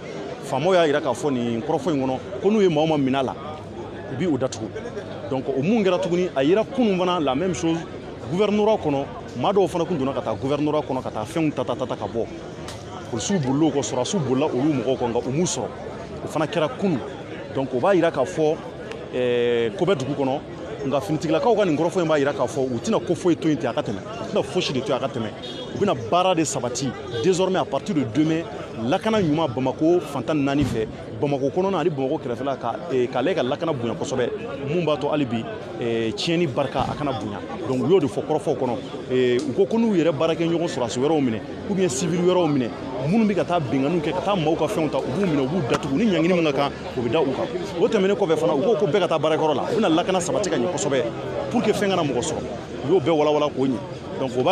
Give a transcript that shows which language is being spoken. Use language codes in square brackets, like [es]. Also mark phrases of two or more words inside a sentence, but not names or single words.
[bm] faamaw y'a yira k'a fɔ nin kɔrɔfɔ in kɔnɔ ko n'u ye maa o maa minɛ a la u b'i o datugu donc o mun kɛra tuguni a yira kunun fana la [fr] même chose [bm] gouvernorat kɔnɔ maa dɔw fana tun donna ka taa gouvernorat kɔnɔ ka taa fɛnw ta ka bɔ polisiw bolila o kɔ sɔrɔdasiw bolila olu mɔgɔw kɔ nka u m'u sɔrɔ o fana kɛra kunun donc o b'a yira k'a fɔ ko bɛ dugu kɔnɔ nka finitigilakaw ka nin kɔrɔfɔ in b'a yira k'a fɔ u tɛna ko foyi to yen ten a ka tɛmɛ u tɛna fosi de to yen a ka tɛmɛ u bɛna baara de sabati [fr] désormais à partir de demain [bm] lakana ɲuman Bamako fantan 4 fɛ Bamako kɔnɔna ani Bamako kɛrɛfɛla k'ale ka lakana bonya kosɛbɛ mun b'a to hali bi tiɲɛni barika a kana bonya donc u y'o de fɔ kɔrɔfɔw kɔnɔ u ko n'u yɛrɛ baarakɛ ɲɔgɔn sɔrɔdasi wɛrɛw minɛ [fr] ou bien [bm] civil wɛrɛw minɛ minnu bɛ ka taa binganiw kɛ ka taa maaw ka fɛnw ta u b'u minɛ u b'u datugu ni ɲangini min ka kan o bɛ da u kan o tɛmɛnen kɔfɛ fana u ko bɛɛ ka taa baarakɛyɔrɔ la u bɛna lakana sabati ka ɲɛ kosɛbɛ [fr] pour que [bm] fɛn kana mɔgɔ sɔrɔ u y'o bɛɛ walawala k'o ɲɛ donc o b'a